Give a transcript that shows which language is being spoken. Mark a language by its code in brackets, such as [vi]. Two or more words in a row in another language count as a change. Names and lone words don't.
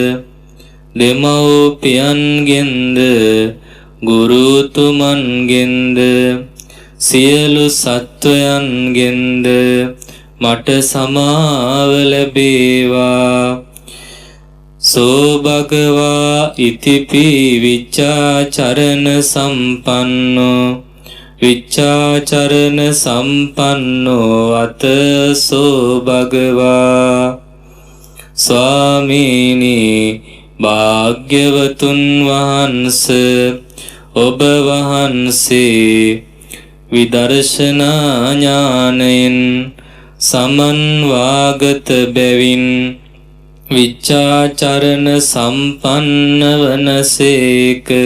[si] දෙමව්පියන්ගෙන්ද ගුරුතුමන්ගෙන්ද සියලු සත්වයන්ගෙන්ද මට සමාව ලැබේවා [pi] සෝ භගවා ඉතිපි විච්ඡාචරණ සම්පන්නෝ විච්ඡාචරණ සම්පන්නෝ අත සෝ භගවා [si] ස්වාමීනි භාග්‍යවතුන් වහන්ස ඔබ වහන්සේ විදර්ශනා ඥානයෙන් සමන්වාගත බැවින් විච්ඡාචරණ සම්පන්න වනසේක